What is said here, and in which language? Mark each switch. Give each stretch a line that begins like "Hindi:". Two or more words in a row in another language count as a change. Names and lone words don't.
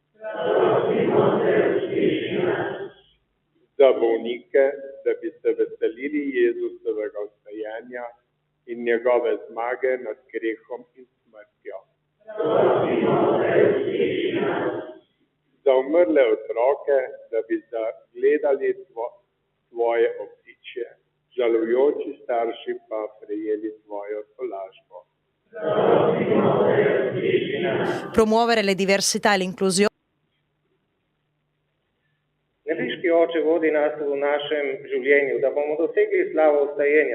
Slovenian: Za bolnike, da bi se veselili Jezusovega vstajanja in njegove zmage nad grehom in smrtjo. Za umrle otroke, da bi zagledali svoje obtičje, žalujoči starši pa prejeli svojo tolažbo.
Italian: Promuovere le diversità e l'inclusione.
Slovenian: Nebeški Oče, vodi nas v našem življenju, da bomo dosegli slavo vstajenja.